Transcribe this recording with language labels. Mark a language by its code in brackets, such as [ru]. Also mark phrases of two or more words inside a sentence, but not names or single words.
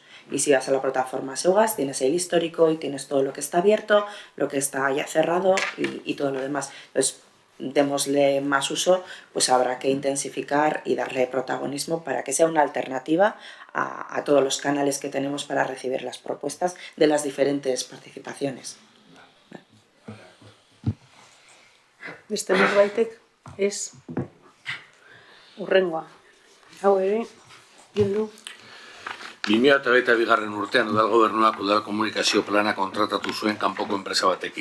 [es] Y si vas a la plataforma Seugas tienes el histórico y tienes todo lo que está abierto, lo que está ya cerrado y todo lo demás. Entonces, démosle más uso, pues habrá que intensificar y darle protagonismo para que sea una alternativa a todos los canales que tenemos para recibir las propuestas de las diferentes participaciones. [eu] Beste norbaitek ez hurrengoa. Hau ere, bildu. 2022 urtean udal gobernuak udal komunikazio plana kontratatu zuen kanpoko enpresa batekin.